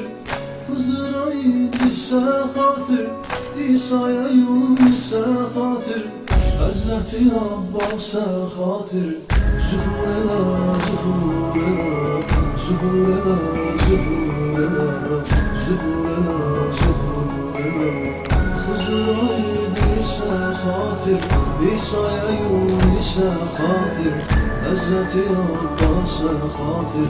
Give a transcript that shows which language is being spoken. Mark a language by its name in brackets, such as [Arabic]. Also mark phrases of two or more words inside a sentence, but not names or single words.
[Turkish] Hızır'a İdris'e hatır, İsa'ya Yunus'a hatır. Hazreti Abbas'a hatır. [Azerbaijani] Zuhur elə, zuhur elə, zuhur elə, zuhur elə, zuhur elə, zuhur elə. [Turkish] Hızır'a İdris'e hatır, İsa'ya Yunus'a hatır. Hazreti Abbas'a hatır.